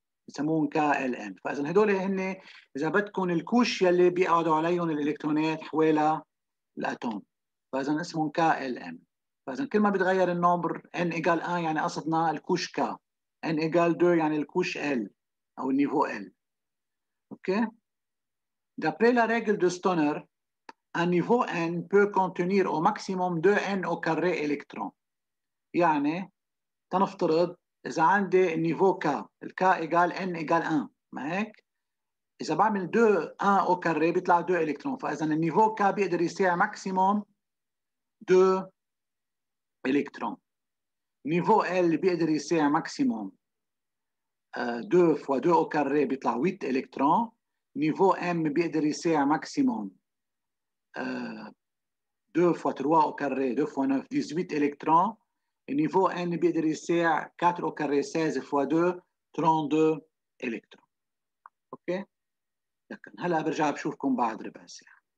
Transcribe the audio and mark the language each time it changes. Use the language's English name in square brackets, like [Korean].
[Arabic] بسموهم KLM. فاذا هدول هن اذا بدكم الكوش يلي بيقعدوا عليهم الالكترونات حوالي الاتوم، فاذا اسمهم KLM. فاذا كل ما بيتغير النمبر [French] n égale 1 [Arabic] يعني قصدنا الكوش K، [French] n égale 2 [Arabic] يعني الكوش L او النيفو L. اوكي. [French] D'après la règle de Stoner, un niveau n peut contenir au maximum 2n au carré électrons. [Arabic] يعني تنفترض اذا عندي النيفو K، ال [French] K égale n égale 1، [Arabic] ما هيك؟ إذا بعمل 2 1 أو كاري بيطلع 2 إلكترون، فإذا النيفو K بيقدر يساع ماكسيموم 2 إلكترون. نيفو L بيقدر يساع ماكسيموم [French] 2 fois 2 au carré [Arabic] بيطلع 8 إلكترون. نيفو M بيقدر يساع ماكسيموم [French] 2 fois 3 au carré [Arabic] 2 fois 9 18 إلكترون. نيفو N بيقدر يساع [French] 4 au carré 16 fois 2 [Arabic] 32 إلكترون. اوكي؟ لكن هلا برجع بشوفكم بعد ربع ساعة.